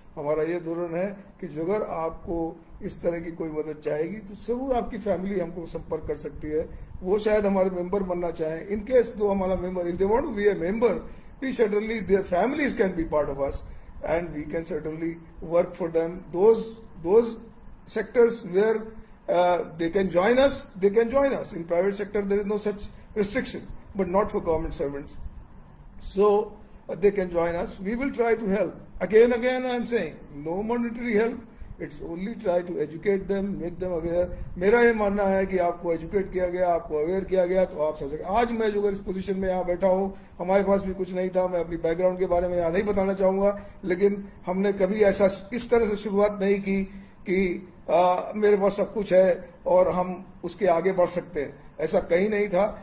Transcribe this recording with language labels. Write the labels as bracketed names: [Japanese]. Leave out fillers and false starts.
[Hindi] हमारा ये धोरण है कि अगर आपको इस तरह की कोई मदद चाहेगी तो जरूर आपकी फैमिली हमको संपर्क कर सकती है, वो शायद हमारे मेंबर बनना चाहें. [English] In case दो हमारा member, if they want to be a member, we certainly their families can be part of us and we can certainly work for them. Those sectors where they can join us, they can join us. In private sector there is no such restriction, but not for government servants. So they can join us. We will try to help. Again I am saying, no monetary help. It's only try to educate them, make them aware. [Hindi] मेरा ये मानना है कि आपको educate किया गया, आपको aware किया गया तो आप समझ. आज मैं जो इस पोजीशन में यहाँ बैठा हूँ, हमारे पास भी कुछ नहीं था, मैं अपनी बैकग्राउंड के बारे में यहाँ नहीं बताना चाहूँगा, लेकिन हमने कभी ऐसा इस तरह से शुरुआत नहीं की कि मेरे पास सब कुछ है और हम उसके आगे बढ़ सकते हैं. ऐसा कहीं नहीं था.